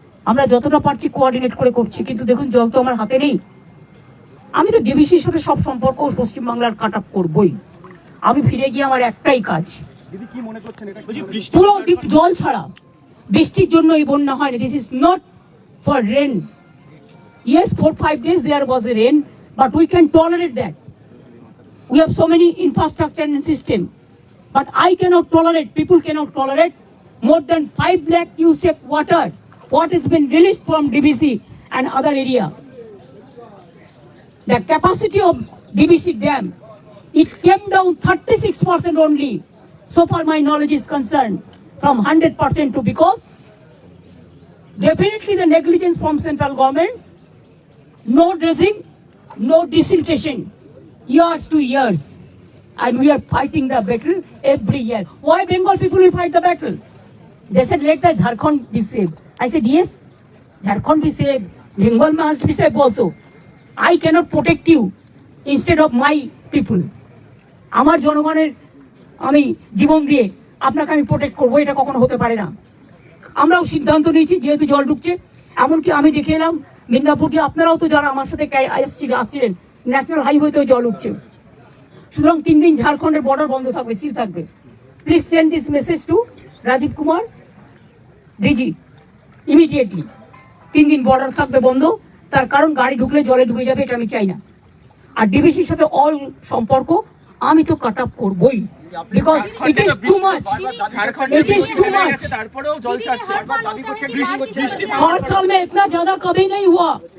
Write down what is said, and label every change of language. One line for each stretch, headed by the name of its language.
Bangla: আমরা যতটা পারছি কোঅর্ডিনেট করে করছি, কিন্তু দেখুন জল তো আমার হাতে নেই। আমি তো ডিবিসির সাথে সব সম্পর্ক পশ্চিমবাংলার কাট আপ করবই। আমি ফিরে গিয়ে আমার একটাই কাজ, পুরো জল ছাড়া, বৃষ্টির জন্য এই বন্যা হয়নি।
English: This is not for rain. Yes, 4-5 days there was a rain, but we can tolerate that. We have so many infrastructure and system, but I cannot tolerate, people cannot tolerate more than 5 lakh cubic water what has been released from DBC and other area. The capacity of DBC dam, it came down 36% only, so far my knowledge is concerned, from 100% to, because definitely the negligence from central government. No dredging, no desiltation, years to years. And we are fighting the battle every year. Why Bengal people will fight the battle? They said, let the Jharkhand be saved. I said, yes, Jharkhand be saved. Bengal must be saved also. I cannot protect you instead of my people.
Bangla: আমার জনগণের আমি জীবন দিয়ে আপনাকে আমি protect করবো, এটা কখনো হতে পারে না। আমরাও সিদ্ধান্ত নিয়েছি, যেহেতু জল ঢুকছে, এমনকি আমি দেখে এলাম মিদনাপুরকে, আপনারাও তো যারা আমার সাথে আসছিলেন, ন্যাশনাল হাইওয়েতেও জল উঠছে। সুতরাং 3 দিন ঝাড়খণ্ডের বর্ডার বন্ধ থাকবে, সিল থাকবে।
English: Please send this message to Rajiv Kumar DG immediately.
Bangla: 3 দিন বর্ডার থাকবে বন্ধ, তার কারণ গাড়ি ঢুকলে জলে ডুবে যাবে, এটা আমি চাই না। আর ডিবিসির সাথে অল সম্পর্ক আমি তো কাট আপ করবই,
English: because it is too much. It is too much.
Hindi: हर साल में इतना ज्यादा कभी नहीं हुआ।